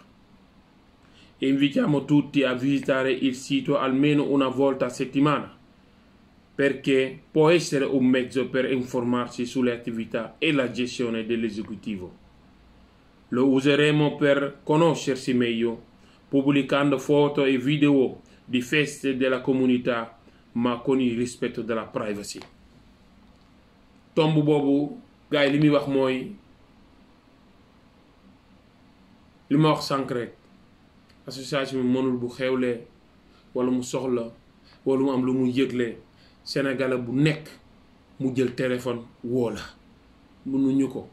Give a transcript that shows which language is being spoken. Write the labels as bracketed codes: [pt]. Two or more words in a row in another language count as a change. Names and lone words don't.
[it] Invitiamo tutti a visitare il sito almeno una volta a settimana, perché può essere un mezzo per informarsi sulle attività e la gestione dell'esecutivo. Lo useremo per conoscersi meglio, pubblicando foto e video di feste della comunità, ma con il rispetto della privacy. [wo] tomb boobu gars yi li muy wax mooy li ma wax sànq rek association bi mënul bu xewlee wala mu soxla wala mu am lu mu yëgle Sénégalais bu nekk mu jël téléphone woo la mënuñu ko.